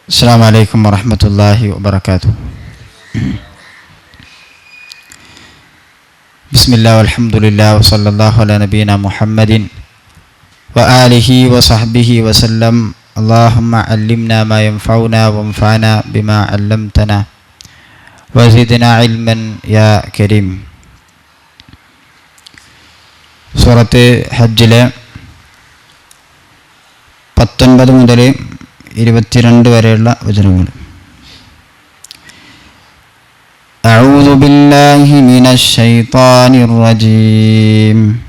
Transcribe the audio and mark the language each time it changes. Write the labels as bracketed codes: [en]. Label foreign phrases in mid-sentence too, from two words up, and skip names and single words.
[ar] السلام عليكم ورحمة الله وبركاته. بسم الله والحمد لله وصلى الله على نبينا محمد وآله وصحبه وسلم. اللهم علمنا ما ينفعنا وانفعنا بما علمتنا وزدنا علما يا كريم. [ml] സൂറത്ത് ഹജ്ജിലെ 19 മുതൽ 22 വരെയുള്ള വചനങ്ങൾ. [ar] أعوذ بالله من الشيطان الرجيم.